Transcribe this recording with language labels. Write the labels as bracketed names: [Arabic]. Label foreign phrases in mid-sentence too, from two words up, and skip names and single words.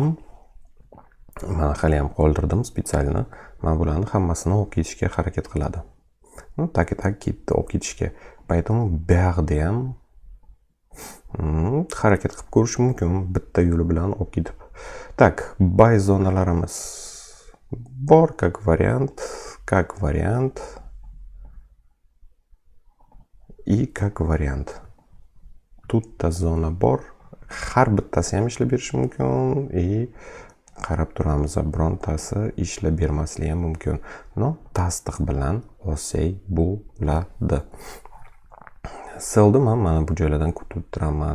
[Uzbek] Mana hali ham qoldirdim spesialni. Mana bularni hammasini olib ketishga harakat qiladi. Tak ketdi olib ketishga. Поэтому bu yerda ham harakat qilib ko'rish mumkin bitta yo'li bilan olib ketib. Так, buy zonalarimiz bor, [Russian] как вариант. как вариант и как вариант. [Uzbek] To'rtta zona bor. Har bittasi ham ishlab berishi mumkin и qarab turamiz, birontasi ishlab bermasligi ham mumkin. No, tasdiq bilan olsak bo'ladi. Selni mana bu joylardan kutib turaman.